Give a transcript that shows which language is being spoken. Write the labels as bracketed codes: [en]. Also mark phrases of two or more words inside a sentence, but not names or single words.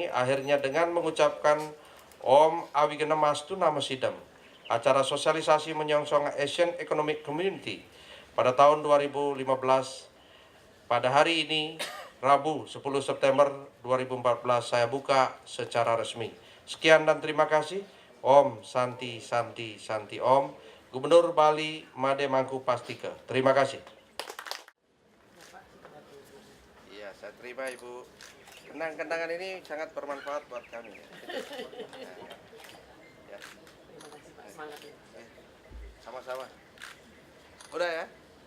[id] Akhirnya dengan mengucapkan [sa] Om Awigena Mastu Nama Sidam, [id] acara sosialisasi menyongsong Asian Economic Community pada tahun 2015 pada hari ini Rabu 10 September 2014 saya buka secara resmi. Sekian dan terima kasih. [sa] Om Santi Santi Santi Om, [id] Gubernur Bali Made Mangku Pastika. Terima kasih. Iya, saya terima Ibu. Kenang-kenangan ini sangat bermanfaat buat kami. Ya. Sama-sama. Udah ya?